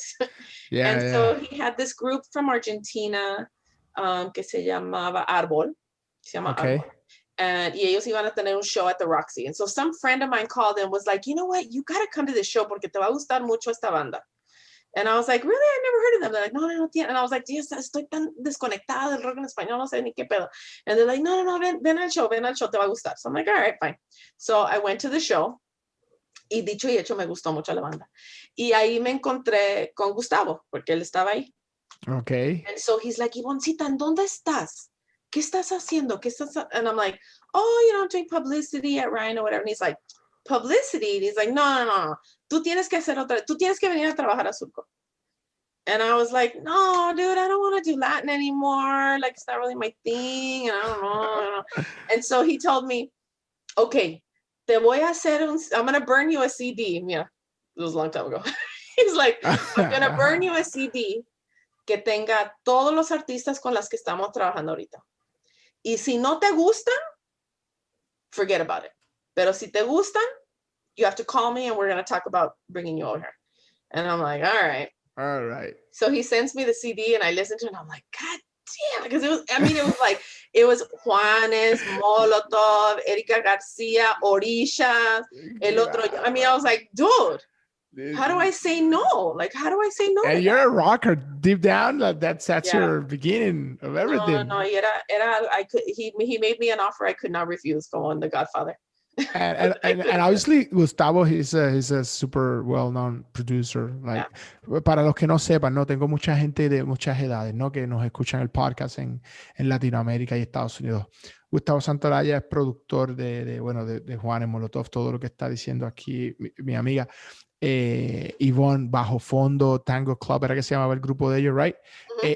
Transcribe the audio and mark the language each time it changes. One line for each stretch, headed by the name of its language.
English: So he had this group from Argentina
Spanish: que se llamaba Arbol. Arbol. y ellos iban a tener un show
English: at the Roxy. And so some friend of mine called and was like, you know what, you got to come to this show
Spanish: porque te va a gustar mucho esta banda.
English: And I was like, really? I never heard of them. They're like,
Spanish: no tiene.
English: And I was like,
Spanish: Dios, estoy tan desconectada del rock en español, no sé ni qué pedo.
English: And they're like,
Spanish: no, ven al show, te va a gustar.
English: So I'm like, all right, fine. So I went to the show.
Spanish: Y dicho y hecho, me gustó mucho la banda. Y ahí me encontré con Gustavo, porque él estaba ahí.
English: Okay. And so he's like,
Spanish: Ivoncita, ¿en dónde estás? ¿Qué estás haciendo?
English: And I'm like, oh, I'm doing publicity at RHINO, whatever. And he's like, publicity? And he's like, no.
Spanish: Tú tienes que venir a trabajar a Surco.
English: And I was like, no, dude, I don't want to do Latin anymore. Like, it's not really my thing. And I don't know. And so he told me, okay,
Spanish: te voy a hacer
English: I'm going to burn you a CD. Yeah, it was a long time ago. He's like, I'm going to burn you a CD
Spanish: que tenga todos los artistas con las que estamos trabajando ahorita. Y si no te gustan,
English: forget about it.
Spanish: Pero si te gustan,
English: you have to call me and we're going to talk about bringing you over here. And I'm like, all right. So he sends me the CD and I listen to it and I'm like, God damn. Because it was Juanes, Molotov, Erika Garcia, Orisha,
Spanish: el otro.
English: I was like, dude, how do I say no? Like, how do I say no? And you're a rocker deep down. That's your beginning of everything. No, he made me an offer I could not refuse, como in The Godfather. and obviously Gustavo he's a super well-known producer.
Spanish: Like, para los que no sepan, no tengo mucha gente de muchas edades, ¿no? Que nos escuchan el podcast en Latinoamérica y Estados Unidos. Gustavo Santolaya es productor de Juanes, Molotov, todo lo que está diciendo aquí mi amiga. Yvonne, Bajo Fondo, Tango Club, era que se llamaba el grupo de ellos, right? Uh-huh.